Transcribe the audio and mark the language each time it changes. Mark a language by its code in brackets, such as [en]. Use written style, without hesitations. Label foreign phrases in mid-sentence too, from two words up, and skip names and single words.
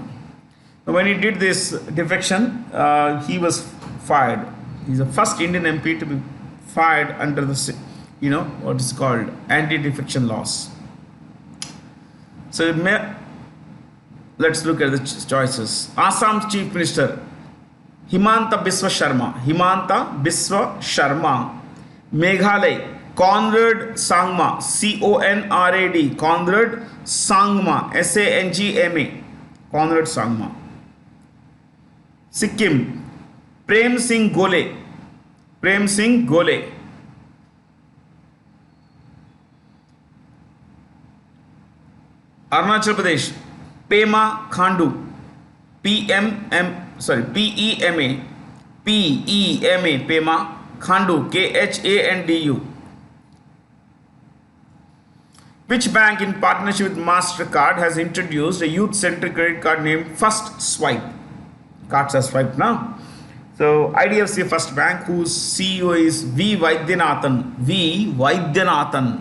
[en] Now, when he did this defection, he was fired. He's the first Indian MP to be fired under the, what is called anti-defection laws. So, let's look at the choices. Assam's Chief Minister, Himanta Biswa Sharma. Meghalaya, Conrad Sangma, CONRAD, Conrad Sangma, SANGMA, Conrad Sangma. Sikkim, Prem Singh Gole. Arunachal Pradesh, Pema Khandu, PEMA, Pema Khandu, KHANDU. Which bank in partnership with MasterCard has introduced a youth-centric credit card named First Swipe? Cards are swiped now. So IDFC First Bank, whose CEO is V. Vaidyanathan.